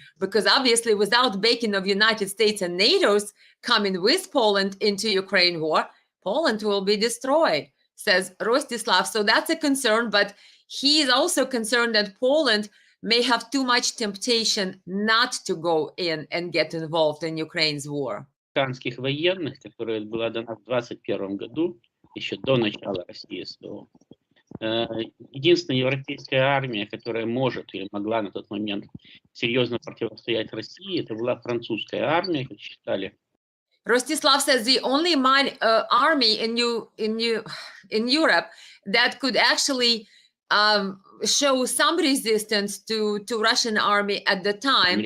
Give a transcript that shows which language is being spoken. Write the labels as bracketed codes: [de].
[en] Because obviously without backing of United States and NATO's coming with Poland into Ukraine war, Poland will be destroyed, says Rostislav. So that's a concern, but he is also concerned that Poland may have too much temptation not to go in and get involved in Ukraine's war. [ru] Американских военных, которая была дана в 2021 году, еще до начала России СВО. Единственная европейская армия, которая может или могла на тот момент серьезно противостоять России, это была французская армия, как считали. [en] Rostislav says the only army in Europe that could actually show some resistance to Russian army at the time.